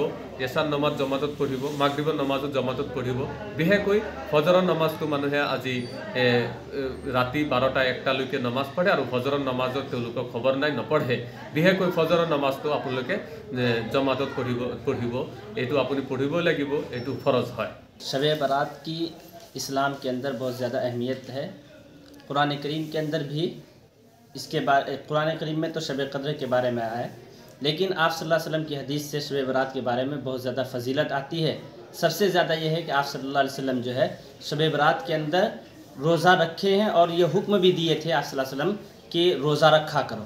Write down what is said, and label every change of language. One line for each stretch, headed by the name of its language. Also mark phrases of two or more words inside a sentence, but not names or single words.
Assamese: এশাৰ নমাজ জমাতত পঢ়িব, মাগৰিবৰ নমাজত জমাতত পঢ়িব। বিশেষকৈ ফজৰৰ নমাজটো মানুহে আজি ৰাতি 12টা-1টালৈকে নমাজ পঢ়ে আৰু ফজৰৰ নমাজত তেওঁলোকৰ খবৰ নাই, নপঢ়ে। বিশেষকৈ ফজৰৰ নমাজটো আপোনালোকে জমাতত পঢ়িব। এইটো আপুনি পঢ়িবই লাগিব, এইটো ফৰজ হয়।
Hindi: शब बारात की इस्लाम के अंदर बहुत ज़्यादा अहमियत है। कुरान करीम के अंदर भी कुरान करीम में तो शब कद्र के बारे में आया है, लेकिन आप
Arabic: صلى الله عليه وسلم
Hindi: की हदीस से शब बारात के बारे में बहुत ज़्यादा फजीलत आती है। सबसे ज़्यादा यह है कि आप
Arabic: صلى الله عليه وسلم
Hindi: जो है शब बारात के अंदर रोज़ा रखे हैं और ये हुक्म भी दिए थे आप
Arabic: صلى الله عليه وسلم
Hindi: कि रोज़ा रखा करो।